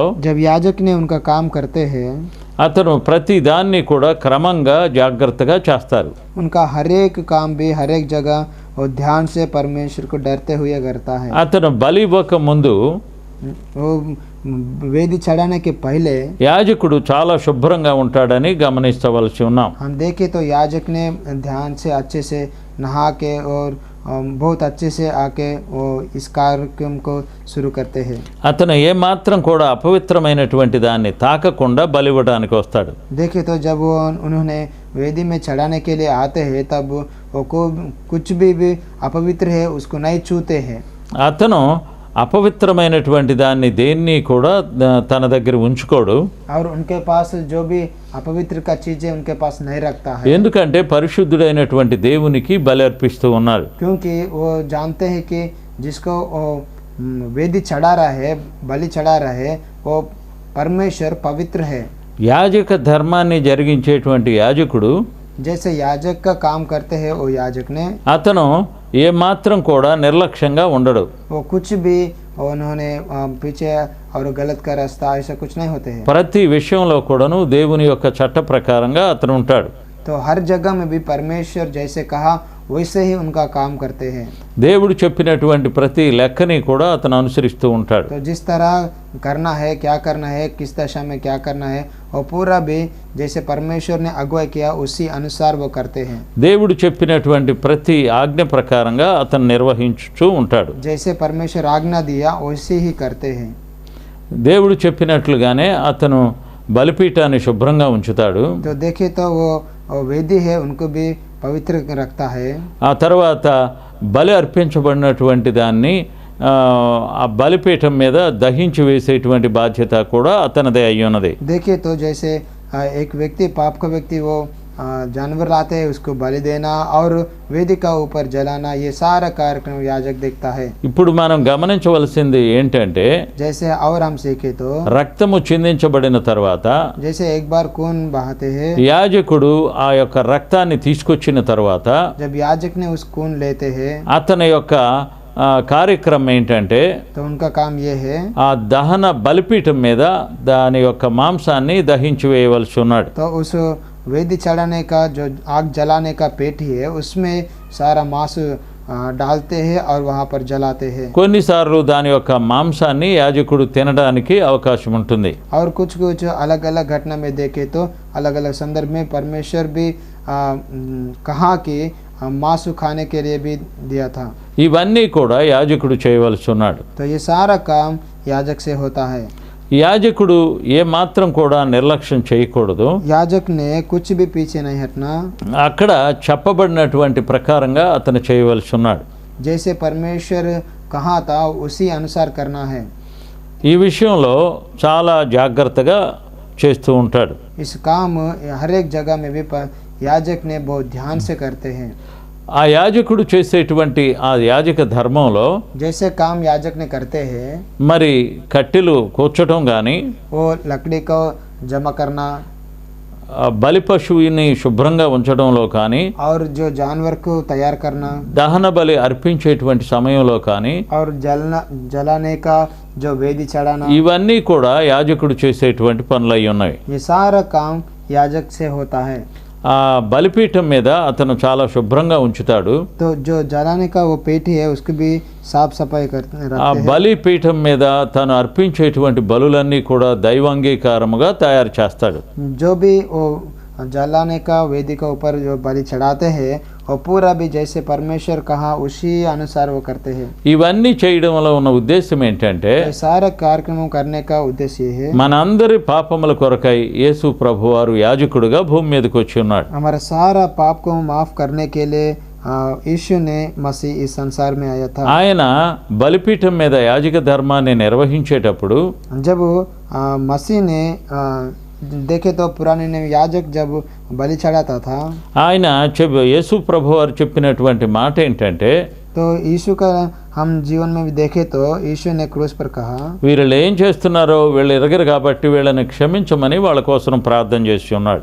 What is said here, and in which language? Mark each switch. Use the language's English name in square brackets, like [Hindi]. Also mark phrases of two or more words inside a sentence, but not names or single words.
[Hindi] जब याजक ने उनका काम करते हैं [Telugu] అతను ప్రతి దాన్ని కూడా క్రమంగా జాగ్రత్తగా చేస్తారు. [Hindi] उनका हर एक काम भी हर एक जगह वो ध्यान से परमेश्वर को डरते हुए करता है। [Telugu] అతను బలి ఇవ్వక ముందు [Hindi] वो वेदी चढ़ाने के पहले [Telugu] యాజకుడు చాలా శుభ్రంగా ఉంటాడని గమనించవలసి ఉన్నాం. [Hindi] हम देखें तो याजक ने ध्यान से अच्छे से नहा के और बहुत अच्छे से आके वो इस कार्यक्रम को शुरू करते हैं। [Telugu] అతను ఏమాత్రం కూడా అపవిత్రమైనటువంటి దాన్ని తాకకుండా బలి ఇవ్వడానికి వస్తాడు. [Hindi] देखे तो जब वो उन्होंने वेदी में चढ़ाने के लिए आते हैं तब वो को कुछ भी अपवित्र है उसको नहीं छूते हैं। [Telugu] అతను అపవిత్రమైనటువంటి దాన్ని దేన్ని కూడా తన దగ్గర ఉంచుకోడు. [Hindi] और उनके पास जो भी अपवित्र का चीजें उनके पास नहीं रखता है, [Telugu] ఎందుకంటే పరిశుద్ధుడైనటువంటి దేవునికి బలి అర్పిస్తూ ఉన్నారు. [Hindi] क्योंकि वो जानते हैं कि जिसको वो वेदी चढ़ा रहा है बलि चढ़ा रहा है वो परमेश्वर पवित्र है। [Telugu] యాజక ధర్మాన్ని జరిగించేటువంటి యాజకుడు [Hindi] जैसे याजक का काम करते हैं वो याजक ने [Telugu] అతను ఏమాత్రం కూడా నిర్లక్ష్యంగా ఉండడు. [Hindi] वो कुछ भी उन्होंने पीछे और गलत का रास्ता ऐसा कुछ नहीं होते हैं। [Telugu] ప్రతి విషయంలో కూడాను దేవుని యొక్క చట్ట ప్రకారంగా అతను ఉంటాడు. [Hindi] तो हर जगह में भी परमेश्वर जैसे कहा वैसे ही उनका काम करते हैं। [Telugu] దేవుడు చెప్పినటువంటి ప్రతి లెక్కని కూడా అతను అనుసరిస్తూ ఉంటాడు. [Hindi] तो जिस तरह करना है क्या करना है किस दशा में क्या करना है और पूरा भी जैसे परमेश्वर ने अगुवाई किया उसी अनुसार वो करते हैं। [Telugu] దేవుడు చెప్పినటువంటి ప్రతి ఆజ్ఞ ప్రకారంగా అతను నిర్వహించుతూ ఉంటాడు. [Hindi] जैसे परमेश्वर आज्ञा दिया वैसे ही करते हैं। [Telugu] దేవుడు చెప్పినట్లుగానే అతను బలిపీఠాన్ని శుభ్రంగా ఉంచుతాడు. [Hindi] तो देखे तो वो वेदी है उनको भी पवित्र रखता है। [Telugu] ఆ తర్వాత బలి అర్పించబడినటువంటి దాన్ని ఆ బలిపీఠం మీద దహించి వేసేటువంటి బాధ్యత కూడా అతనిదే అయి ఉన్నది. [Hindi] देखिए तो जैसे एक व्यक्ति पाप का व्यक्ति वो जानवर लाते हैं उसको बलि देना और वेदी का ऊपर जलाना ये सारा कार्यक्रम याजक देखता है। [Telugu] ఇప్పుడు మనం గమనించవలసింది ఏంటంటే [Hindi] जैसे और हम सीखे तो [Telugu] రక్తము చిందించబడిన తర్వాత [Hindi] जैसे एक बार खून बहाते हैं [Telugu] యాజకుడు ఆ యొక్క రక్తాన్ని తీసుకొచ్చిన తర్వాత [Hindi] जब याजक ने उस खून लेते हैं [Telugu] అతని యొక్క కార్యక్రమం ఏంటంటే [Hindi] तो उनका काम ये है [Telugu] ఆ దహన బలిపీఠం మీద దాని యొక్క మాంసాన్ని దహించి వేయవలసి ఉన్నాడు. [Hindi] तो उस वेदी चढ़ाने का जो आग जलाने का पेटी है उसमें सारा मांस डालते हैं और वहाँ पर जलाते हैं। [Telugu] కొన్నిసార్లు దాని యొక్క మాంసాన్ని యాజకుడు తినడానికి అవకాశం ఉంటుంది. [Hindi] और कुछ कुछ अलग अलग घटना में देखे तो अलग अलग संदर्भ में परमेश्वर भी कहा कि मांस खाने के लिए भी दिया था। [Telugu] ఇవన్నీ కూడా యాజకుడు చేయవలసి ఉన్నాడు. [Hindi] तो ये सारा काम याजक से होता है। [Telugu] యాజకుడు ఏ మాత్రం కూడా నిర్లక్ష్యం చేయకూడదు. [Hindi] याजक ने कुछ भी पीछे नहीं हटना, [Telugu] అక్కడ చెప్పబడినటువంటి ప్రకారంగా అతను చేయవలసి ఉన్నాడు. [Hindi] जैसे परमेश्वर कहा था उसी अनुसार करना है। [Telugu] ఈ విషయంలో చాలా జాగ్రత్తగా చేస్తూ ఉంటాడు. [Hindi] इस काम हर एक जगह में भी याजक ने बहुत ध्यान से करते हैं। [Telugu] ఆ యాజకుడు చేసేటువంటి ఆ యాజక ధర్మంలో [Hindi] जैसे काम याजक ने करते हैं, [Telugu] మరి కట్టెలు కూర్చటం కానీ, [Hindi] वो लकड़ी को जमा करना [Telugu] బలి పశువుని శుభ్రంగా ఉంచడంలో కానీ, [Hindi] और जो जानवर को तैयार करना [Telugu] దహన బలి అర్పించేటువంటి సమయంలో కానీ, [Hindi] और जलाने का जो वेदी चढ़ाना, [Telugu] ఇవన్నీ కూడా యాజకుడు చేసేటువంటి పనులు అయి ఉన్నాయి. [Hindi] ये सारा काम याजक से होता है। [Telugu] ఆ బలిపీఠం మీద అతను చాలా శుభ్రంగా ఉంచుతాడు. [Hindi] तो जो जलाने का वो पेटी है उसकी भी साफ सफाई करते [Telugu] ఆ [Hindi] रखते हैं। [Telugu] బలిపీఠం మీద తను అర్పించేటువంటి బలులన్నీ కూడా దైవాంగీకారముగా తయారు చేస్తాడు. [Hindi] जो भी वो जलाने का वेदी के ऊपर जो बलि चढ़ाते हैं वो पूरा भी जैसे परमेश्वर कहा उसी अनुसार वो करते हैं। [Telugu] ఇవన్నీ చేయడంలో ఉన్న ఉద్దేశం ఏంటంటే, [Hindi] ये सारा कार्यक्रम करने का उद्देश्य ये है, [Telugu] మనందరి పాపముల కొరకై యేసు ప్రభువారు యాజకుడుగా భూమి మీదకి వచ్చి ఉన్నాడు. [Hindi] हमारा सारा पाप को माफ करने के लिए यीशु ने मसीह इस संसार में आया था। [Telugu] ఆయన బలిపీఠం మీద యాజక ధర్మాన్ని నిర్వహించేటప్పుడు [Hindi] जब मसीह ने देखे तो पुराने में याजक जब बलि चढ़ाता था, [Telugu] ఆయన యేసు ప్రభువారు చెప్పినటువంటి మాట ఏంటంటే, [Hindi] तो यीशु का हम जीवन में भी देखे तो यीशु ने क्रूस पर कहा, [Telugu] వీళ్ళు ఏం చేస్తున్నారో వీళ్ళు ఎరగరు కాబట్టి వీళ్ళని క్షమించమని వాళ్ళ కోసం ప్రార్థన చేసి ఉన్నాడు.